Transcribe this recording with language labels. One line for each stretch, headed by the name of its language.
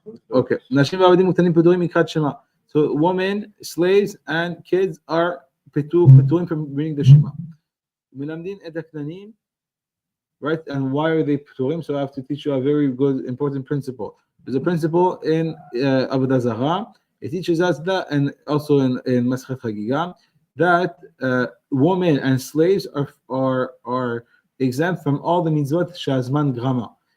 Hebrew: Okay, נשים ועבדים מותנים פטורים מקראת שמע.
English: So women, slaves, and kids are פטורים from reading the Shema.
Hebrew: מלמדים את הקטנים, right?
English: And why are they pturim? So I have to teach you a very good, important principle. There's a principle in Avodah Zarah. It teaches us that, and also in Masechet Chagiga, that women and slaves are exempt from all the mitzvot shazman grama.